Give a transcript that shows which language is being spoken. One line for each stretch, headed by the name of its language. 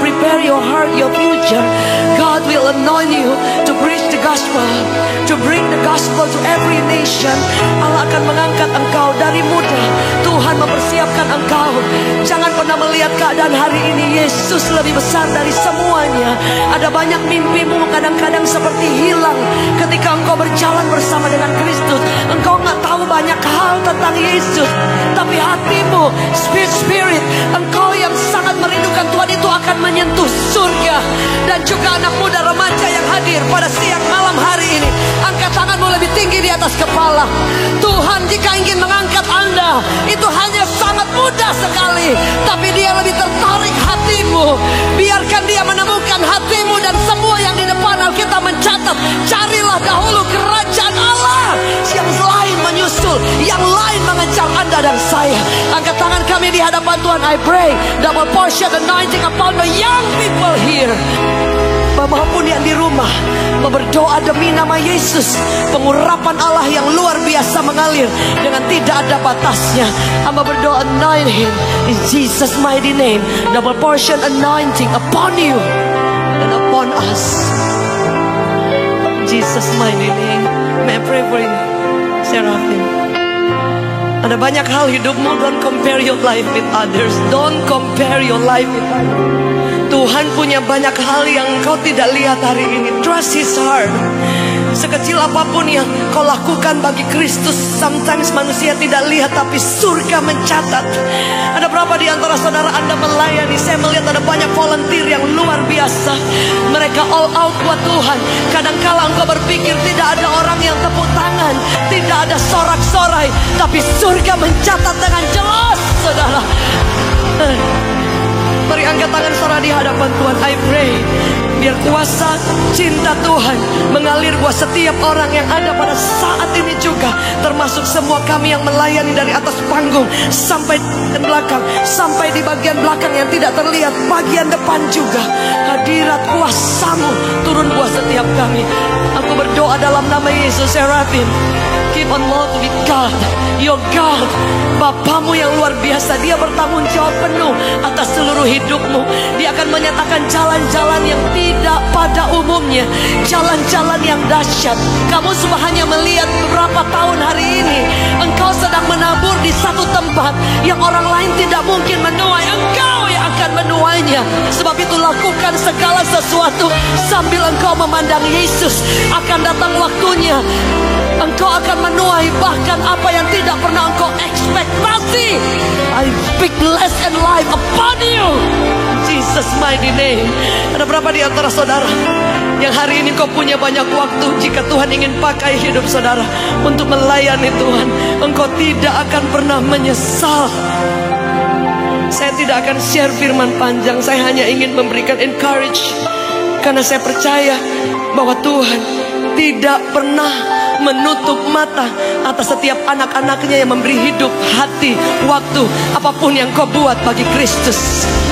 English: Prepare your heart, your future. God will anoint you to preach the gospel, to bring the gospel to every nation.
Indonesian: Allah akan mengangkat engkau dari muda. Tuhan mempersiapkan engkau. Jangan pernah melihat keadaan hari ini. Yesus lebih besar dari semuanya. Ada banyak mimpimu kadang-kadang seperti hilang ketika engkau berjalan bersama dengan Kristus. Engkau nggak tahu banyak hal tentang Yesus, tapi hatimu, spirit, engkau yang sangat merindukan Tuhan itu akan menyentuh surga. Dan juga anak muda remaja yang hadir pada siang malam hari ini, angkat tanganmu lebih tinggi di atas kepala. Tuhan jika ingin mengangkat Anda, itu hanya sangat mudah sekali, tapi Dia lebih tertarik hatimu. Biarkan Dia menemukan hatimu, dan semua yang di depan Alkitab mencatat, carilah dahulu kerajaan Allah. Yang lain menyusul, yang lain mengejar Anda dan saya. Angkat tangan kami di hadapan Tuhan.
English: I pray double portion anointing upon the young people here.
Indonesian: Maupun yang di rumah berdoa demi nama Yesus, pengurapan Allah yang luar biasa mengalir dengan tidak ada batasnya. Hamba berdoa,
English: anoint him in Jesus mighty name. Double portion anointing upon you and upon us. Jesus mighty name. May I pray for you, Seraphim?
Indonesian: Ada banyak hal hidupmu.
English: Don't compare your life with others. Don't compare your life with others.
Indonesian: Tuhan punya banyak hal yang kau tidak lihat hari ini.
English: Trust His heart.
Indonesian: Sekecil apapun yang kau lakukan bagi Kristus, sometimes manusia tidak lihat, tapi surga mencatat. Ada berapa di antara saudara Anda melayani? Saya melihat ada banyak volunteer yang luar biasa. Mereka all out buat Tuhan. Kadangkala engkau berpikir tidak ada orang yang tepuk tangan, tidak ada sorak-sorai, tapi surga mencatat dengan jelas, saudara. Mari angkat tangan saudara di hadapan Tuhan.
English: I pray,
Indonesian: biar kuasa cinta Tuhan mengalir buat setiap orang yang ada pada saat ini juga, termasuk semua kami yang melayani dari atas panggung sampai di belakang, sampai di bagian belakang yang tidak terlihat, bagian depan juga. Hadirat kuasa-Mu turun buat setiap kami. Aku berdoa dalam nama Yesus.
English: Seraphim, keep on walking with God, your God.
Indonesian: Bapamu yang luar biasa, Dia bertanggung jawab penuh atas seluruh hidupmu. Dia akan menyatakan jalan-jalan yang tidak pada umumnya, jalan-jalan yang dahsyat. Kamu cuma hanya melihat beberapa tahun hari ini, engkau sedang menabur di satu tempat yang orang lain tidak mungkin menuai. Engkau yang akan menuainya. Sebab itu lakukan segala sesuatu sambil engkau memandang Yesus. Akan datang waktunya engkau akan menuai bahkan apa yang tidak pernah engkau ekspektasi.
English: I speak bless and life upon you, Jesus mighty name.
Indonesian: Ada berapa di antara saudara yang hari ini kau punya banyak waktu? Jika Tuhan ingin pakai hidup saudara untuk melayani Tuhan, engkau tidak akan pernah menyesal. Saya tidak akan share firman panjang. Saya hanya ingin memberikan encourage, karena saya percaya bahwa Tuhan tidak pernah menutup mata atas setiap anak-anaknya yang memberi hidup, hati, waktu, apapun yang kau buat bagi Kristus.